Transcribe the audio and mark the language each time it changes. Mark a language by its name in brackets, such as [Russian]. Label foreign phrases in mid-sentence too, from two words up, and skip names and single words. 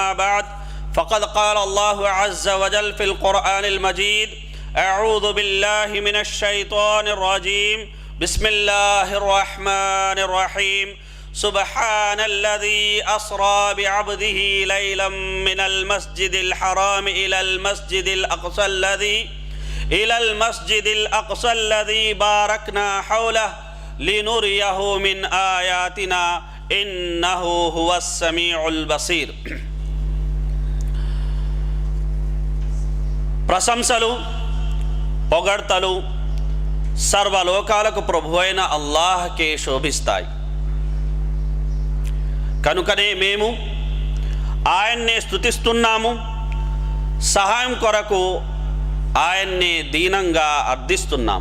[Arabic] بعد فقد قال الله عز وجل في القرآن المجيد أعوذ بالله من الشيطان الرجيم بسم الله الرحمن الرحيم سبحان الذي أسرى بعبده ليلا من المسجد الحرام إلى المسجد الأقصى الذي باركنا حوله لنريه من آياتنا إنه هو السميع البصير. [Telugu] ప్రశంసలు పొగడ్తలు సర్వలోకాలకు ప్రభువైన అల్లాహ్కే శోభిస్తాయి. కనుకనే మేము ఆయన్నే స్తుతిస్తున్నాము, సహాయం కొరకు ఆయన్నే దీనంగా అర్థిస్తున్నాం.